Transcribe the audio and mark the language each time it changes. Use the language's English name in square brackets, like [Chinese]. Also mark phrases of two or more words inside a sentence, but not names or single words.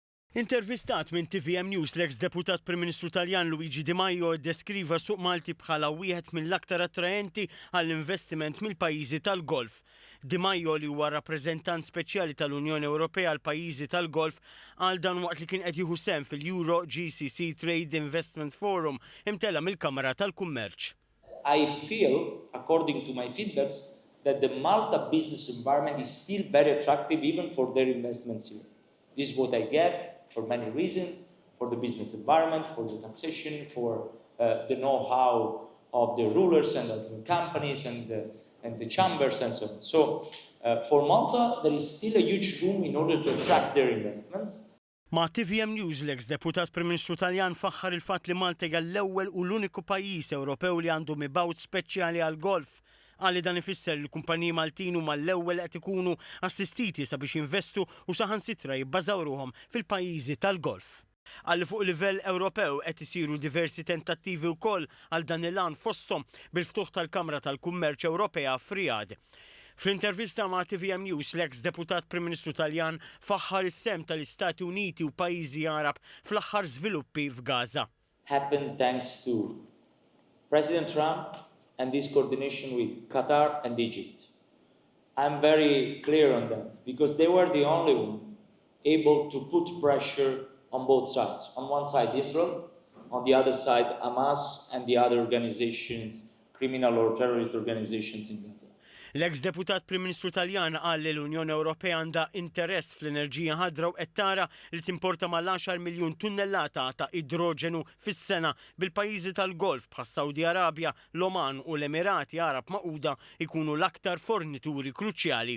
[Maltese] Intervistat minn TVM News l-eks deputat Prim Ministru Taljan Luigi Di Maio jiddeskriva suq Malti bħala wieħed mill-aktar attraenti għall-investiment mill-pajjiżi tal-Golf. Di Maio li huwa rappreżentant speċjali tal-Unjoni Ewropea għal pajjiżi tal-Golf għal dan waqt li kien qed jieħu sehem fil-Euro GCC Trade Investment Forum imtella mill-Kamra tal-Kummerċ. [English] I feel, according to my feedbacks, that the Malta business environment is still very attractive even for their investments here. This is what I get for many reasons, for the business environment, for the taxation, for the know-how of the rulers and of the companies and the chambers and so on. So for Malta, there is still a huge room in order to attract their investments. [Maltese] Ma' TVM News l-eks deputat Prim Ministru Taljan faħħar il-fatt li Malta hija l-ewwel u l-uniku pajjiż Ewropew li għandu mibgħut speċjali għall-golf. Għalli dan ifisser li l-kumpaniji Maltin huma l-ewwel qed ikunu assistiti sabiex jinvestu u saħansitra jibbażaw ruhom fil-pajjiżi tal-Golf. Għalli fuq livell Ewropew qed isiru diversi tentattivi wkoll għal dan il-għan fosthom bil-ftuħ tal-Kamra tal-Kummerċ Ewropea f'Riyad. Fl-intervista ma' TVM News l-eks deputat Prim Ministru Taljan faħħar is-sehem tal-Istati Uniti u pajjiżi Arab fl-aħħar żviluppi f'Gaza. [English] Happened thanks to President Trump and this coordination with Qatar and Egypt. I'm very clear on that because they were the only one able to put pressure on both sides. On one side Israel, on the other side Hamas and the other organizations, criminal or terrorist organizations in Gaza. [Maltese] L-eks deputat Prim Ministru Taljan qal li l-Unjoni Ewropea għandha interess fl-enerġija ħadra u qed tara li timporta mal-10 miljun tunnellata ta' idroġenu fis-sena bil-pajjiżi tal-Golf bħas Saudi Arabja, l-Oman u l-Emirati Arab Magħquda ikunu l-aktar fornituri kruċjali.